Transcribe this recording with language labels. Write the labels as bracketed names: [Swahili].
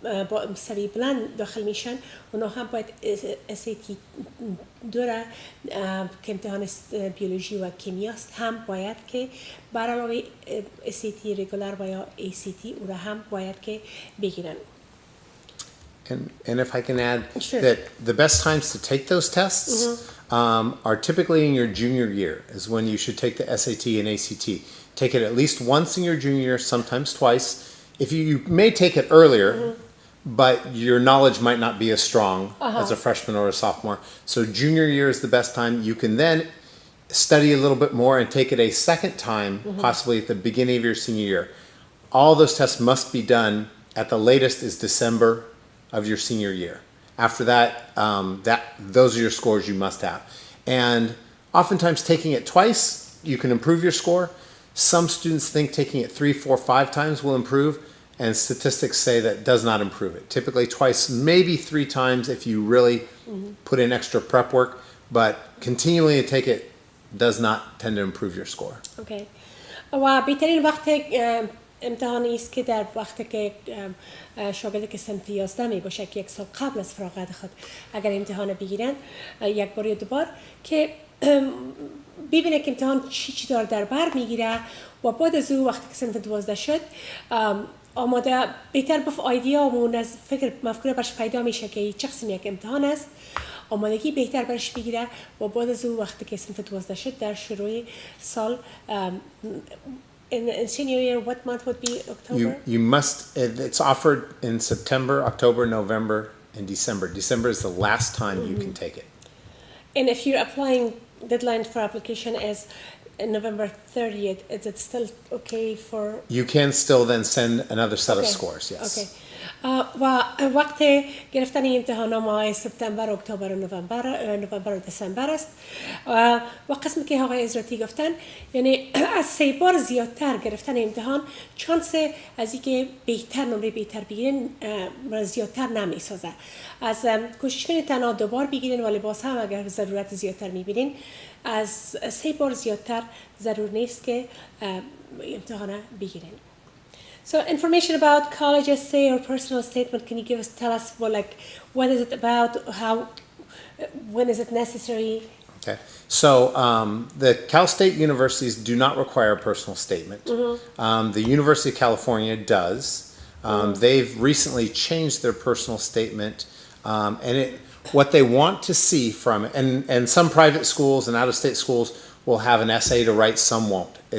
[Persian] با سوی بلند داخل میشن اونا هم باید SAT 2 را که امتحان بیولوژی و کیمیاست هم باید که بر علاوه SAT رگولار و یا ACT او را هم باید که بگیرن. [English] And if I can add Sure. that the best times to take those tests are typically in your junior year, is when you should take the SAT and ACT. Take it at least once in your junior year, sometimes twice. If you may take it earlier, but your knowledge might not be as strong as a freshman or a sophomore. So junior year is the best time. You can then study a little bit more and take it a second time, possibly at the beginning of your senior year. All those tests must be done at the latest is December of your senior year. After that, those are your scores you must have. And oftentimes taking it twice, you can improve your score. Some students think taking it 3, 4, 5 times will improve, and statistics say that does not improve it. Typically twice, maybe 3 times if you really put in extra prep work, but continually to take it does not tend to improve your score. Okay. [Persian] و بهترین وقت امتحانی است که در وقتی که شاگردی که صنف 11 می باشه که یک سال قبل از فراغت خود اگر امتحان بگیرن یک بار یا دو بار که ببینه که امتحان چی دار در بر میگیره و بعد از او وقتی که صنف 12 شد آماده بهتر بف ایده و از فکر مفکوره برش پیدا میشه که چه قسم یک امتحان است آمادگی بهتر برش بگیره و بعد از او وقتی که صنف 12 شد در شروع سال [English] in senior year, what month would be October? You must, it's offered in September, October, November, and December. December is the last time you can take it. And if you're applying, deadline for application is November 30th, is it still okay for? You can still then send another set of scores, yes. Okay. [Persian] و وقت گرفتن امتحان ماه سپتامبر، اکتبر و نوامبر و دسامبر است و قسمی که آقای ازراتی گفتن یعنی از 3 بار زیادتر گرفتن امتحان چانس از اینکه بهتر نمره بهتر بگیرن زیادتر نمیسازه. از کوشش کنید تنها 2 بار بگیرین ولی باز هم اگر ضرورت زیادتر میبینین از 3 بار زیادتر ضرور نیست که امتحان بگیرین. [English] So information about college essay or personal statement, can you tell us what is it about, when is it necessary? Okay, so the Cal State universities do not require a personal statement. The University of California does. They've recently changed their personal statement, and what they want to see from it, and some private schools and out-of-state schools will have an essay to write, some won't.